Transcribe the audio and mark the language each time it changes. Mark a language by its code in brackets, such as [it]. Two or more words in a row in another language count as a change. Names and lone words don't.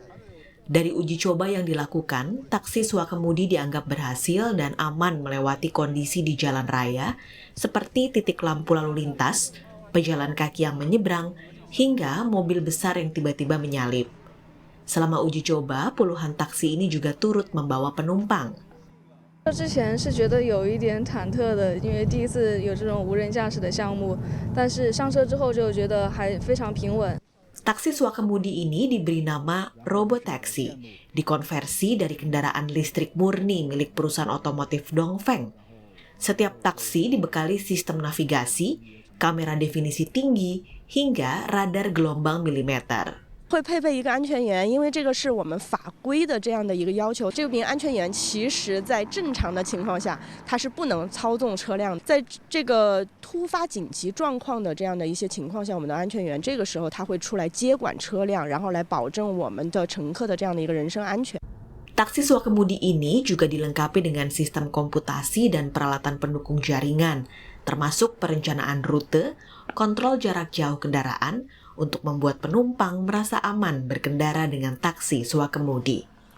[id] Dari uji coba yang dilakukan, taksi swakemudi dianggap berhasil dan aman melewati kondisi di jalan raya seperti titik lampu lalu lintas, pejalan kaki yang menyeberang, hingga mobil besar yang tiba-tiba menyalip. Selama uji coba, puluhan taksi ini juga turut membawa penumpang. [zh] 之前是觉得有一点忐忑的，因为第一次有这种无人驾驶的项目，但是上车之后就觉得还非常平稳。 [id] Taksi swakemudi ini diberi nama Robotaxi, dikonversi dari kendaraan listrik murni milik perusahaan otomotif Dongfeng. Setiap taksi dibekali sistem navigasi, kamera definisi tinggi, hingga radar gelombang milimeter. [zh] 会配备一个安全员，因为这个是我们法规的这样的一个要求。这名安全员其实在正常的情况下，他是不能操纵车辆。在这个突发紧急状况的这样的一些情况下，我们的安全员这个时候他会出来接管车辆，然后来保证我们的乘客的这样的一个人身安全。 [id] Taksi swakemudi ini juga dilengkapi dengan sistem komputasi dan peralatan pendukung jaringan, termasuk perencanaan rute, kontrol jarak jauh kendaraan, untuk membuat penumpang merasa aman berkendara dengan taksi swakemudi.